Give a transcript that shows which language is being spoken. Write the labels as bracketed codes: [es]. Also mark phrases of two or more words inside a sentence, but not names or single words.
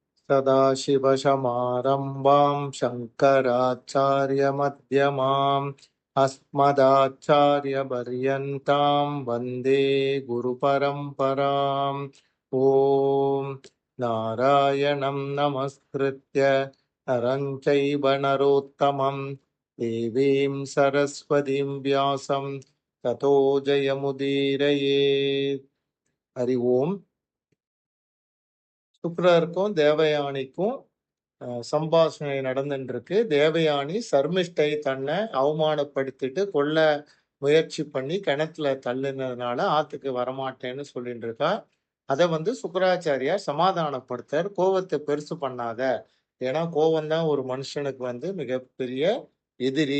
[sa] सदाशिवसमारम्भां शङ्कराचार्यमध्यमाम् अस्मदाचार्यपर्यन्तां वन्दे गुरुपरम्पराम् ॐ नारायणं नमस्कृत्य नरं चैव नरोत्तमं देवीं सरस्वतीं व्यासं ततो जयमुदीरयेत्. हरि ओम्. [ta] சுக்கிரருக்கும் தேவயானிக்கும் சம்பாஷணை நடந்துட்டு இருக்கு. தேவயானி சர்மிஷ்டை தன்னை அவமானப்படுத்திட்டு கொல்ல முயற்சி பண்ணி கிணத்துல தள்ளுனதுனால ஆத்துக்கு வரமாட்டேன்னு சொல்லிட்டு இருக்கா. அதை சுக்கராச்சாரியார் சமாதானப்படுத்தார். கோவத்தை பெருசு பண்ணாத, ஏன்னா கோவம்தான் ஒரு மனுஷனுக்கு மிகப்பெரிய எதிரி.